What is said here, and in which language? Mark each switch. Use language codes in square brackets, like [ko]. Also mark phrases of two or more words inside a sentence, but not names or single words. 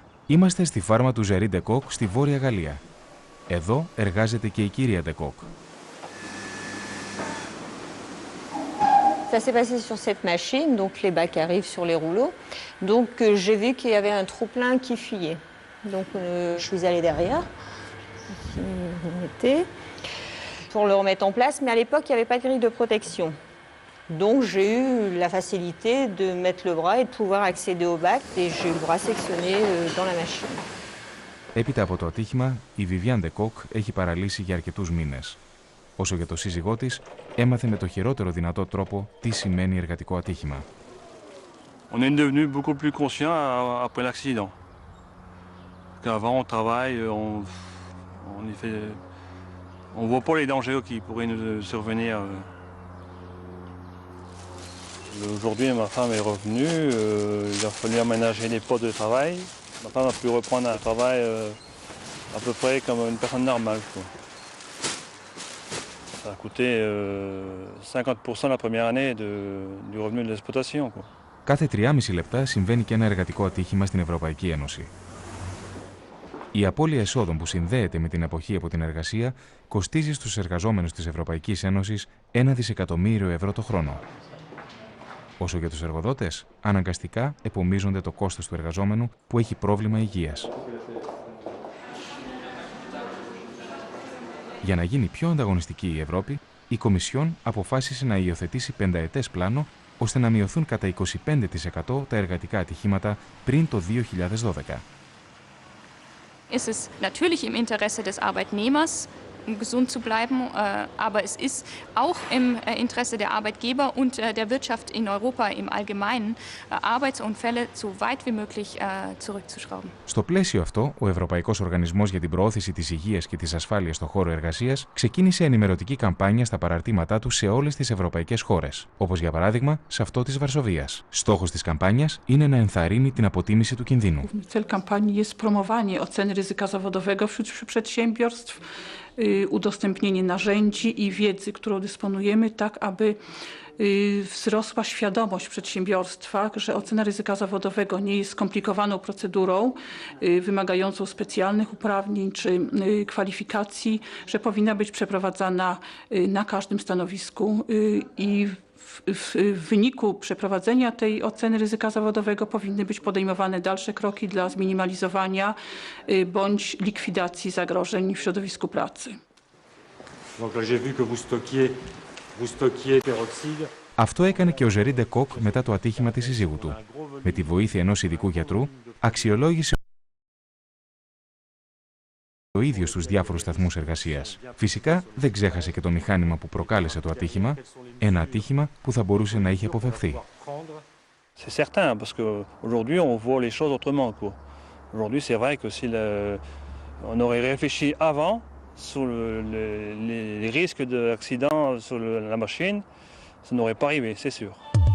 [el] Είμαστε στη φάρμα του Gerry de Cock στη Βόρεια Γαλλία. Εδώ εργάζεται και η κυρία de Cock. [fr] Ça s'est passé sur cette machine, donc les bacs arrivent sur les rouleaux. Donc j'ai vu qu'il y avait un trop-plein qui fuyait. Donc je suis allée derrière, pour le remettre en place, mais à l'époque il n'y avait pas de grille de protection. Donc j'ai eu la facilité de mettre le bras et de pouvoir accéder au bac et j'ai eu le bras sectionné dans la machine. [el] Έπειτα από το ατύχημα, η Viviane de Cock έχει παραλύσει για αρκετούς μήνες. Όσο για το σύζυγό της, έμαθε με το χειρότερο δυνατό τρόπο τι σημαίνει εργατικό ατύχημα. [fr] On est devenu beaucoup plus conscient après l'accident. Qu'avant on travaille, on voit pas les dangers qui pourraient nous survenir. Aujourd'hui, ma femme est revenue, il a fallu aménager les postes de travail. Ma femme a pu reprendre un travail à peu près comme une personne normale, quoi. Ça a coûté 50% la première année du revenu de l'exploitation, quoi. [el] Κάθε 3,5 λεπτά συμβαίνει και ένα εργατικό ατύχημα στην Ευρωπαϊκή Ένωση. Η απώλεια εσόδων που συνδέεται με την αποχή από την εργασία κοστίζει στους εργαζόμενους της Ευρωπαϊκής Ένωσης 1 δισεκατομμύριο ευρώ το χρόνο. Όσο για τους εργοδότες, αναγκαστικά επομίζονται το κόστος του εργαζόμενου που έχει πρόβλημα υγείας. Για να γίνει πιο ανταγωνιστική η Ευρώπη, η Κομισιόν αποφάσισε να υιοθετήσει πενταετές πλάνο ώστε να μειωθούν κατά 25% τα εργατικά ατυχήματα πριν το 2012. [de] Es ist natürlich im Interesse des Arbeitnehmers, gesund zu bleiben, aber es ist auch im Interesse der Arbeitgeber und der Wirtschaft in Europa im Allgemeinen, Arbeitsunfälle so weit wie möglich zurückzuschrauben. [el] Στο πλαίσιο αυτό, ο Ευρωπαϊκός Οργανισμός για την Προώθηση της Υγείας και της Ασφάλειας στον χώρο εργασίας ξεκίνησε ενημερωτική καμπάνια στα παραρτήματά του σε όλες τις ευρωπαϊκές χώρες, όπως για παράδειγμα σε αυτό της Βαρσοβίας. Στόχος της καμπάνιας είναι να ενθαρρύνει την αποτίμηση του κινδύνου. [pl] Cel kampanii jest promowanie oceny ryzyka zawodowego wśród przedsiębiorstw, udostępnienie narzędzi i wiedzy, którą dysponujemy, tak aby wzrosła świadomość w przedsiębiorstwach, że ocena ryzyka zawodowego nie jest skomplikowaną procedurą wymagającą specjalnych uprawnień czy kwalifikacji, że powinna być przeprowadzana na każdym stanowisku i w wyniku przeprowadzenia tej oceny ryzyka zawodowego powinny być podejmowane dalsze kroki dla zminimalizowania bądź likwidacji zagrożeń w środowisku pracy. [el] Αυτό έκανε και ο Gerry de Cock μετά το ατύχημα της συζύγου του. Με τη βοήθεια ενός ειδικού γιατρού, αξιολόγησε ο ίδιος τους διάφορους σταθμούς εργασίας. Φυσικά, δεν ξέχασε και το μηχάνημα που προκάλεσε το ατύχημα, ένα ατύχημα που θα μπορούσε να είχε αποφευθεί. [fr] C'est certain, parce qu'aujourd'hui on voit les choses autrement, quoi. Aujourd'hui c'est vrai que si on aurait réfléchi avant sur les risques d'accident sur la machine, ça n'aurait pas arrivé, c'est sûr.